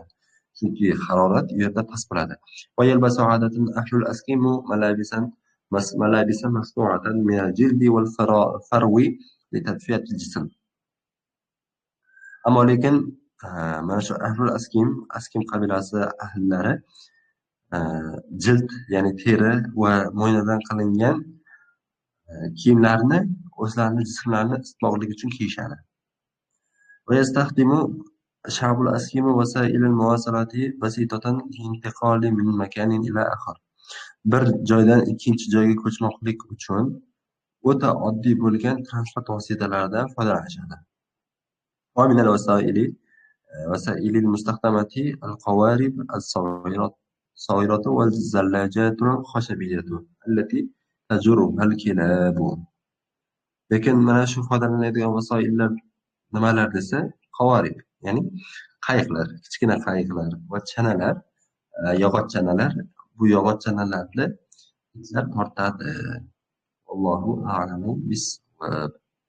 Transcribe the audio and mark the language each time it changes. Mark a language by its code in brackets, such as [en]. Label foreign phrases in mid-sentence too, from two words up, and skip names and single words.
[uz] Chunki harorat u yerda past bo'ladi. [ar] ويلبس عادة أهل الأسكيمو ملابس مصنوعة من الجلد والفرو لتدفئة الجسم. [uz] Ammo lekin mana shu askim qabilasi ahllari jild, ya'ni teri va mo'ynadan qilingan kiyimlarni o'zlarini jismlarini isitmoqligi uchun kiyishadi. [ar] ويستخدم شعب الأسكيم وسائل المواصلات بسيطة للانتقال من مكان إلى آخر. [uz] Bir joydan ikkinchi joyga ko'chmoqlik uchun o'ta oddiy bo'lgan transport vositalaridan foydalanishadi. [ar] ومن وسائل المستخدمة القوارب الصغيرة والزلاجات الخشبية التي تجرها الكلاب. [uz] Lekin mana shu foydalaniladigan vasoillar nimalar desa, qavorib, ya'ni qayiqlar, kichkina qayiqlar va chanalar, yog'och chanalar. Bu yog'och chanalarni itlar tortadi. [ar] الله أعلم بالصواب.